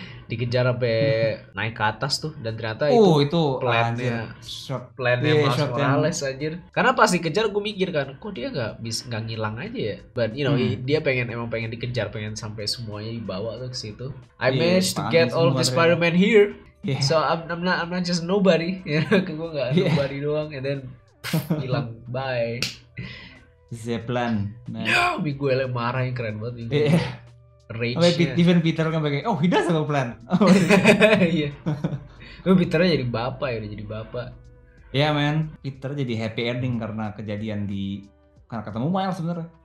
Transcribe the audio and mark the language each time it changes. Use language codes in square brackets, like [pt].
[id] dikejar sampai naik ke atas tuh, dan ternyata itu plannya Miles Morales anjir. Karena pas dikejar gue mikir kan, kok dia nggak ngilang aja ya. [en] But you know, [id] dia emang pengen dikejar, pengen sampai semuanya dibawa tuh ke situ. [en] I managed to get all of the Spider-Man here. So I'm not just nobody. [id] Gue nggak nobody doang, [en] and then [id] hilang. [en] Bye. Zeplan. [id] Miguel marah yang keren banget. [en] Even Peter [id] kan pakai, [en] he does have a plan. [id] Iya. Peternya jadi bapak ya, udah jadi bapak. Iya man, Peter jadi happy ending karena kejadian karena ketemu Miles sebenarnya.